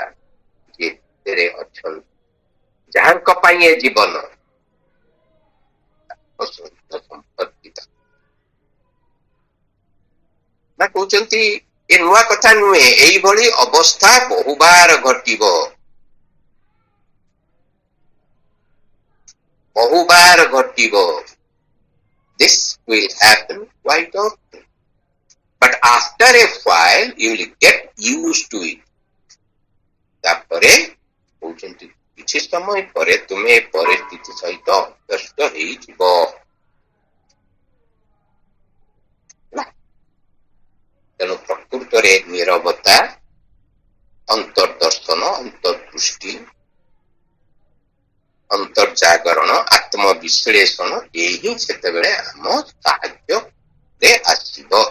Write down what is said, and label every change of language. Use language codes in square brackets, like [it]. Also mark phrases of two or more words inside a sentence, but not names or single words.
[or] ଯିଏ ଅଛନ୍ତି, ଯାହାଙ୍କ ପାଇଁ ଏ ଜୀବନ ସମ୍ପର୍କିତ। ନା କହୁଛନ୍ତି ଏ ନୂଆ କଥା ନୁହେଁ, ଏଇଭଳି ଅବସ୍ଥା ବହୁବାର ଘଟିବ। ବହୁବାର ଘଟିବ। [en] This will happen quite often. But after a while you will get used to it. [or] ତାପରେ କହୁଛନ୍ତି କିଛି ସମୟ ପରେ ତୁମେ ପରିସ୍ଥିତି ସହିତ ଅଭ୍ୟସ୍ତ ହେଇଯିବ। ତେଣୁ ପ୍ରକୃତରେ ନୀରବତା, ଅନ୍ତର୍ଦର୍ଶନ, ଅନ୍ତର୍ଦୃଷ୍ଟି, ଅନ୍ତର୍ଜାଗରଣ, ଆତ୍ମବିଶ୍ଳେଷଣ, ଏହି ସେତେବେଳେ ଆମ ସାହାଯ୍ୟରେ ଆସିବ।